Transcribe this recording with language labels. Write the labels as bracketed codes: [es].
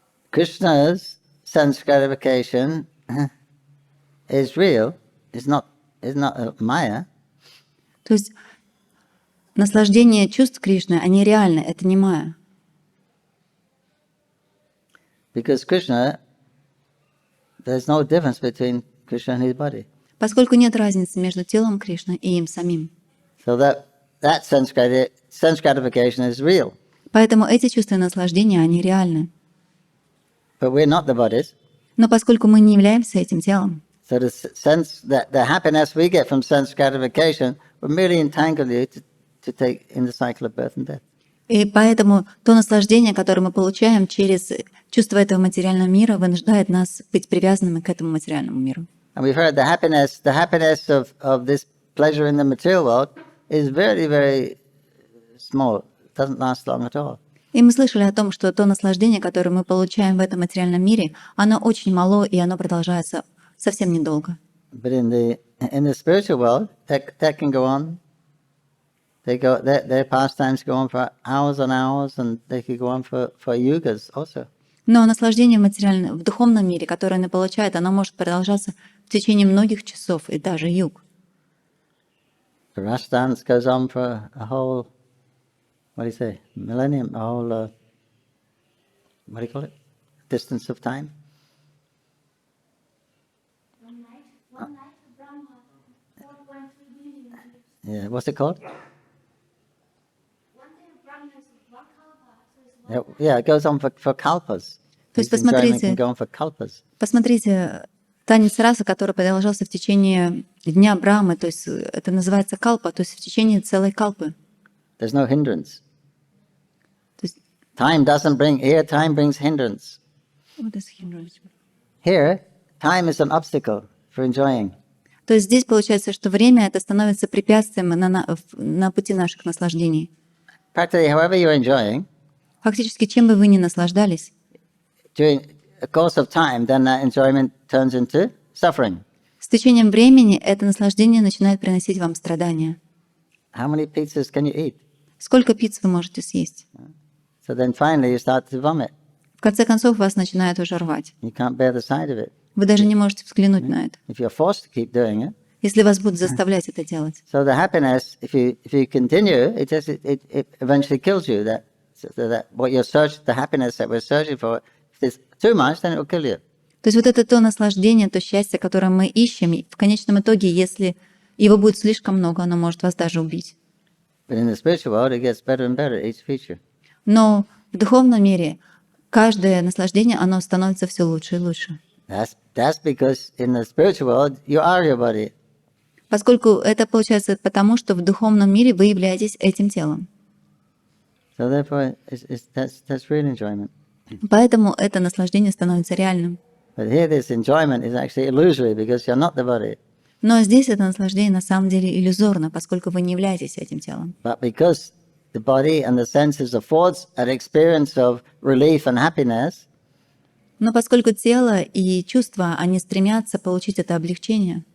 [en] Krishna's sense gratification is real, is not Maya. [ru] То есть наслаждение чувств Кришны, они реальны, это не майя. [en] Because Krishna, there's no difference between Krishna and his body. [ru] Поскольку нет разницы между телом Кришны и им самим. [en] So that sense gratification is real. [ru] Поэтому эти чувственные наслаждения, они реальны. [en] But we're not the bodies. [ru] Но поскольку мы не являемся этим телом, [en] So the happiness we get from sense gratification will merely entangle you to take in the cycle of birth and death. [ru] и поэтому то наслаждение, которое мы получаем через чувство этого материального мира, вынуждает нас быть привязанными к этому материальному миру. [en] And we've heard the happiness of this pleasure in the material world is very, very small. It doesn't last long at all. [ru] И мы слышали о том, что то наслаждение, которое мы получаем в этом материальном мире, оно очень мало, и оно продолжается совсем недолго. [en] But in the spiritual world, that can go on. Their pastimes go on for hours and hours, and they can go on for yugas also. [ru] Но наслаждение в духовном мире, которое оно получает, оно может продолжаться в течение многих часов и даже юг. [en] The Rasa dance goes on for a whole, what do you say, millennium, a whole, what do you call it, distance of time? One night of Brahma, 4.3 billion. Yeah, what's it called? One day of Brahma is one kalpa, so it's one Yeah, it goes on for kalpas. [ru] То есть [en] This enjoyment [ru] посмотрите, [en] can go on for kalpas. [ru] посмотрите, танец раса, который продолжался в течение дня Брахмы, то есть это называется калпа, то есть в течение целой калпы. [en] There's no hindrance. [ru] То есть, [en] Time brings hindrance. Here, time is an obstacle for enjoying. [ru] то есть здесь получается, что время это становится препятствием на пути наших наслаждений. [en] Practically, however you're enjoying, [ru] Фактически, чем бы вы ни наслаждались, [en] during a course of time, then that enjoyment turns into suffering. [ru] с течением времени это наслаждение начинает приносить вам страдания. [en] How many pizzas can you eat? [ru] Сколько пиц вы можете съесть? [en] So then finally you start to vomit. [ru] В конце концов, вас начинает уже рвать. [en] You can't bear the sight of it. [ru] Вы даже не можете взглянуть на это, [en] If you're forced to keep doing it. [ru] если вас будут заставлять это делать. [en] So the happiness, if you continue, it eventually kills you. The happiness that we're searching for, if there's too much, then it will kill you. [ru] То есть вот это то наслаждение, то счастье, которое мы ищем, и в конечном итоге, если его будет слишком много, оно может вас даже убить. [en] But in the spiritual world, it gets better and better each feature. [ru] Но в духовном мире каждое наслаждение, оно становится все лучше и лучше. [en] That's because in the spiritual world, you are your body. [ru] Поскольку это получается потому, что в духовном мире вы являетесь этим телом. [en] So therefore, that's real enjoyment. [ru] Поэтому это наслаждение становится реальным. [en] But here this enjoyment is actually illusory because you're not the body. [ru] Но здесь это наслаждение на самом деле иллюзорно, поскольку вы не являетесь этим телом. [en] But because the body and the senses affords an experience of relief and happiness, [ru] Но поскольку тело и чувства, они стремятся получить это облегчение